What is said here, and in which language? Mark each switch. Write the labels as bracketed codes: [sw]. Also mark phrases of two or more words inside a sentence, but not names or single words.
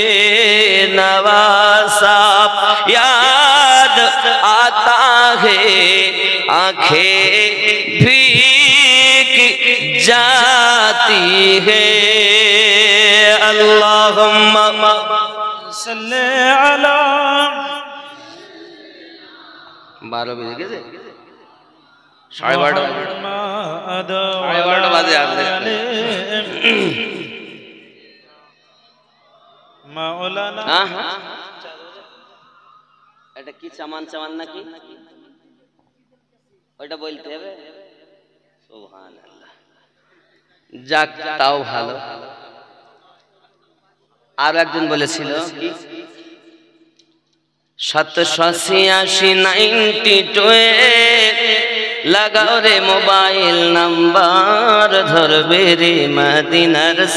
[ur] نواسا یاد آتا ہے آنکھیں بھیگ جاتی ہے اللہم [ar] صلی علی [ur] 12 بجے کیسے 8:30 [bn] বাজে আসলে মাওলানা এটা কি চামান চামান নাকি ওটা বলতে হবে সুবহানাল্লাহ যাক তাও ভালো আর একজন বলেছিল কি 782 লাগাও রে মোবাইল নাম্বার ধরবে রে মদিনার